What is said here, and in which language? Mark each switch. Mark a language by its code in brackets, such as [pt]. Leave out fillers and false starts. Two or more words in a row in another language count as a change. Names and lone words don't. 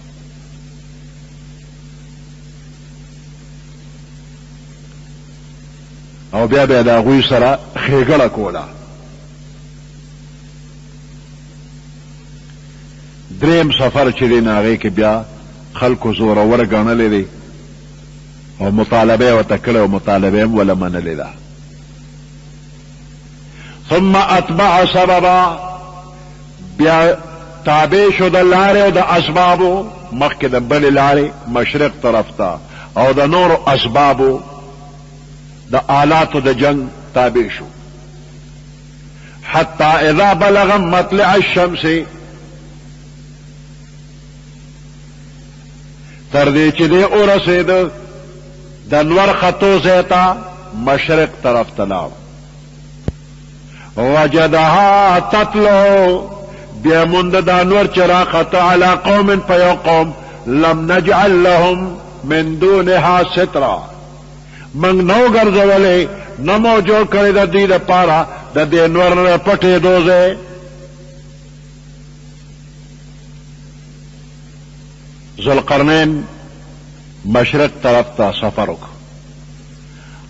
[ps] او بیا به د هغوی سره ښېګړه کوله. دریم سفر چې دی نه هغې کې بیا خلکو زورور ګڼلی دی او مطالبه یې ورته کړې او مطالبه یې هم ونه منلې ده. [ar] ثم اتبع سببا [ps] بیا تابع شو د لارې او د اسبابو مخکې د بلې لارې مشرق طرف ته او د نورو اسبابو د آلاتو د جنگ تابع شو. [ar] حتی اذا بلغ مطلع الشمس [ps] تر دې چې دی ورسېده د انور خطو ځای ته مشرق طرف ته لاړ. [ar] وجدها تطلع [ps] بیا موند د انور چې راخته [ar] علی قوم [ps] په یو قوم [ar] لم نجعل لهم من دونها سترا [ps] منگ نو ګرځولې نه مو جوړ کړی د دې دپاره د دې انور نه پټېدو ځای. ذوالقرنین مشرق طرف ته سفر وکړ.